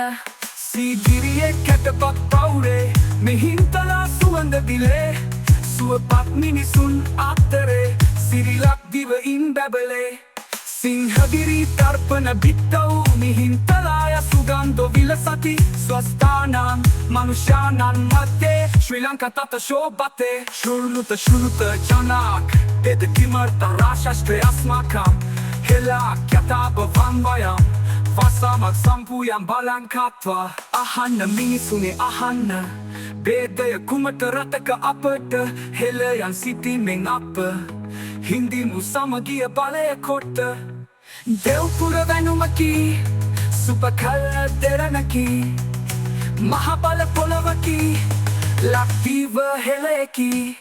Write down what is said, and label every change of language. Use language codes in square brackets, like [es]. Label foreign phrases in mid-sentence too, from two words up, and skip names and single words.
[si] සීගිරියේ කැටපත් පවුරේ මිහින්තලා සුවඳ දිලේ සුවපත් මිනිසුන් අතරේ සිරිලක් දිවයින් බැබලේ සිංහගිරි තර්පණ බිත්තව් [sa] मिहिन्तलाय सुगन्ध विलसति स्वस्थानं मनुष्यानं मध्ये श्री लंका තත शोभते श्रुणुत जनाक तेद किमर्थ राष्ट्रे अस्माकं हेलाक यथाभवं वयं वसमक् सम्पूयम् बलं कत्वा [si] අහන්න මිනිසුනේ අහන්න බේදය කුමට රටක අපට හෙළයන් සිටිමෙන් අප හින්දිමු සමගිය බලය කොට දෙව්පුර වැනුමකි සුබ කල දෙරණකි මහබල පොළොවකි ලක්දිව හෙළයකි